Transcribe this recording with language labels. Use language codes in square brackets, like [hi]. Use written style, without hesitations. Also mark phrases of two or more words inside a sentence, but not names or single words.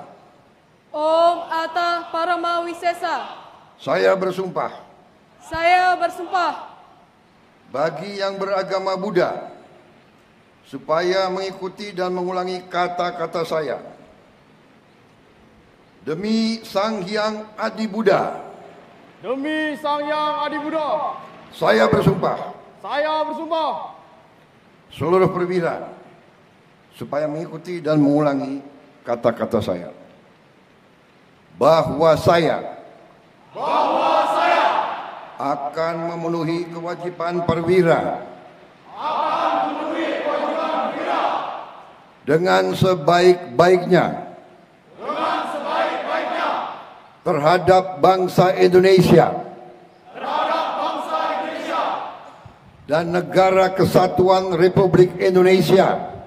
[pi] Om Atta Parama Wisesa. [id] Saya bersumpah. Saya bersumpah. Bagi yang beragama Buddha, supaya mengikuti dan mengulangi kata-kata saya. Demi Sang Hyang Adi Buddha. Demi Sang Hyang Adi Buddha. Saya bersumpah. Saya bersumpah. Seluruh perwira, supaya mengikuti dan mengulangi kata-kata saya. Bahwa saya akan memenuhi kewajiban perwira dengan sebaik-baiknya terhadap bangsa Indonesia dan Negara Kesatuan Republik Indonesia